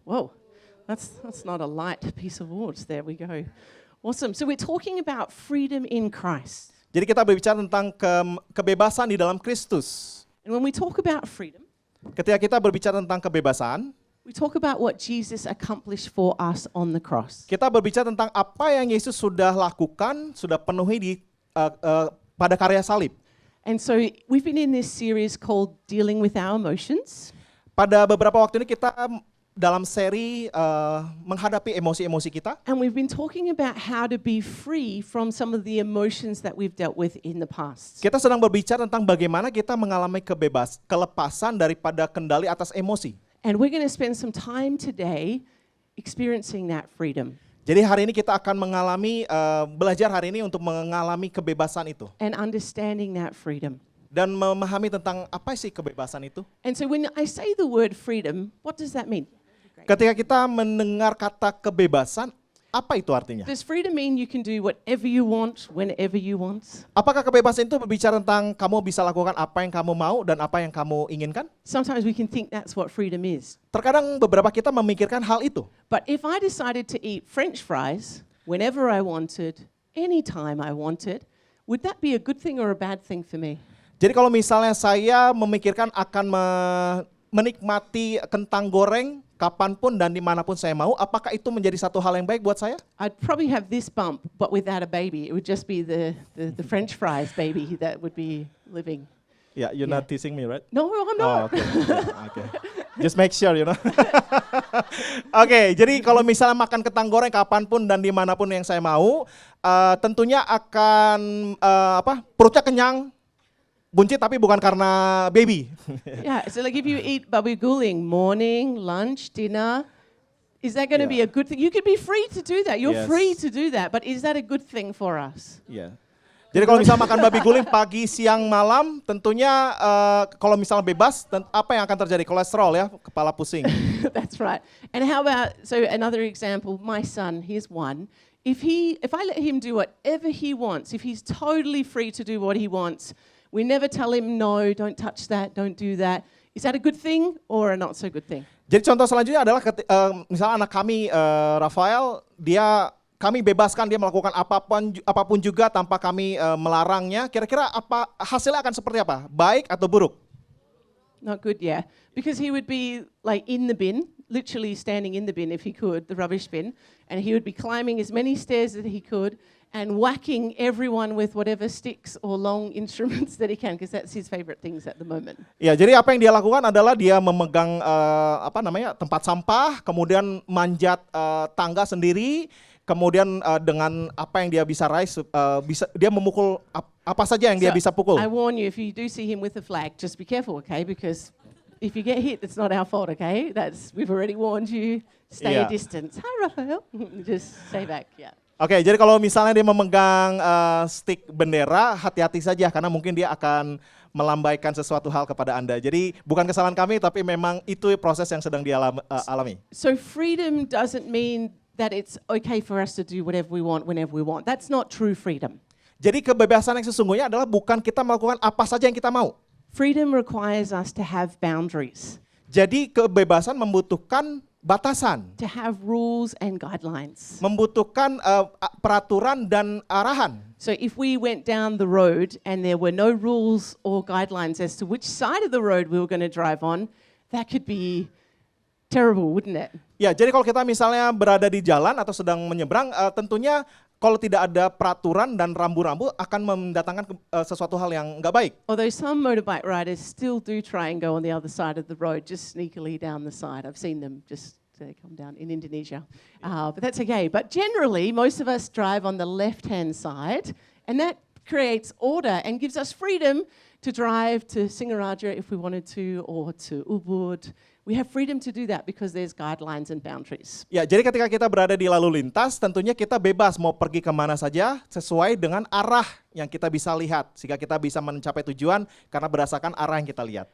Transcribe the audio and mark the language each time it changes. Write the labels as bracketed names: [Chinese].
[English] Whoa, that's not a light piece of wood. There we go. Awesome. So we're talking about freedom in Christ. [Indonesian] Jadi kita berbicara tentang kebebasan di dalam Kristus. [English] And when we talk about freedom, [Indonesian] Ketika kita berbicara tentang kebebasan, [English] we talk about what Jesus accomplished for us on the cross. [Indonesian] kita berbicara tentang apa yang Yesus sudah lakukan, sudah penuhi pada karya salib. [English] And so we've been in this series called Dealing with Our Emotions. [Indonesian] Pada beberapa waktu ini kita dalam seri menghadapi emosi-emosi kita. [English] And we've been talking about how to be free from some of the emotions that we've dealt with in the past. [Indonesian] Kita sedang berbicara tentang bagaimana kita mengalami kelepasan daripada kendali atas emosi. [English] And we're going to spend some time today experiencing that freedom [Indonesian] Jadi hari ini kita akan belajar hari ini untuk mengalami kebebasan itu. [English] and understanding that freedom. [Indonesian] Dan memahami tentang apa sih kebebasan itu. [English] And so when I say the word freedom, what does that mean? [Indonesian] Ketika kita mendengar kata kebebasan, apa itu artinya? [English] Does freedom mean you can do whatever you want, whenever you want? [Indonesian] Apakah kebebasan itu berbicara tentang kamu bisa lakukan apa yang kamu mau dan apa yang kamu inginkan? [English] Sometimes we can think that's what freedom is. [Indonesian] Terkadang beberapa kita memikirkan hal itu. [English] But if I decided to eat French fries whenever I wanted, anytime I wanted, would that be a good thing or a bad thing for me? [Indonesian] Jadi kalau misalnya saya memikirkan akan menikmati kentang goreng kapanpun dan dimanapun saya mau, apakah itu menjadi satu hal yang baik buat saya? [English] I'd probably have this bump, but without a baby. It would just be the French fries baby that would be living. Ya, you're not teasing me, right? No, I'm not. okay. Okay. Just make sure, you know. [Indonesian] Oke, jadi kalau misalnya makan kentang goreng kapanpun dan dimanapun yang saya mau, tentunya akan perutnya kenyang, buncit tapi bukan karena baby. [English] Yeah, so like if you eat babi guling morning, lunch, dinner, is that going to be a good thing? You could be free to do that. You're free to do that, but is that a good thing for us? [Indonesian] Iya. Jadi kalau misalnya makan babi guling pagi, siang, malam, tentunya kalau misalnya bebas, apa yang akan terjadi? Kolesterol ya, kepala pusing. [English] That's right. And how about, so another example, my son, here's one. If I let him do whatever he wants, if he's totally free to do what he wants, we never tell him, no, don't touch that, don't do that. Is that a good thing or a not so good thing? [Indonesian] Jadi contoh selanjutnya adalah misalnya anak kami, Rafael, kami bebaskan dia melakukan apapun juga tanpa kami melarangnya. Kira-kira hasilnya akan seperti apa? Baik atau buruk? [English] Not good, yeah. Because he would be like in the bin, literally standing in the bin if he could, the rubbish bin, and he would be climbing as many stairs as he could and whacking everyone with whatever sticks or long instruments that he can, because that's his favorite things at the moment. [Indonesian] Ya, jadi apa yang dia lakukan adalah dia memegang tempat sampah, kemudian manjat tangga sendiri, kemudian dengan apa yang dia bisa raih, dia memukul apa saja yang dia [English] So, [Indonesian] bisa pukul. [English] I warn you, if you do see him with a flag, just be careful, okay? Because if you get hit, it's not our fault, okay? We've already warned you. Stay a distance. Hi, Raphael. Just stay back, yeah. [Indonesian] Oke, jadi kalau misalnya dia memegang stick bendera, hati-hati saja karena mungkin dia akan melambaikan sesuatu hal kepada Anda. Jadi bukan kesalahan kami, tapi memang itu proses yang sedang dia alami. [English] So freedom doesn't mean that it's okay for us to do whatever we want, whenever we want. That's not true freedom. [Indonesian] Jadi kebebasan yang sesungguhnya adalah bukan kita melakukan apa saja yang kita mau. [English] Freedom requires us to have boundaries, [Indonesian] Jadi kebebasan membutuhkan batasan, [English] to have rules and guidelines. [Indonesian] membutuhkan peraturan dan arahan. [English] So if we went down the road and there were no rules or guidelines as to which side of the road we were going to drive on, that could be terrible, wouldn't it? [Indonesian] Ya, jadi kalau kita misalnya berada di jalan atau sedang menyeberang, tentunya kalau tidak ada peraturan dan rambu-rambu akan mendatangkan sesuatu hal yang nggak baik. [English] Although some motorbike riders still do try and go on the other side of the road, just sneakily down the side. I've seen them just they come down in Indonesia. But that's okay. But generally, most of us drive on the left-hand side, and that creates order and gives us freedom to drive to Singaraja if we wanted to, or to Ubud. We have freedom to do that because there's guidelines and boundaries. [Indonesian] Ya, jadi ketika kita berada di lalu lintas, tentunya kita bebas mau pergi kemana saja sesuai dengan arah yang kita bisa lihat. Sehingga kita bisa mencapai tujuan karena berdasarkan arah yang kita lihat.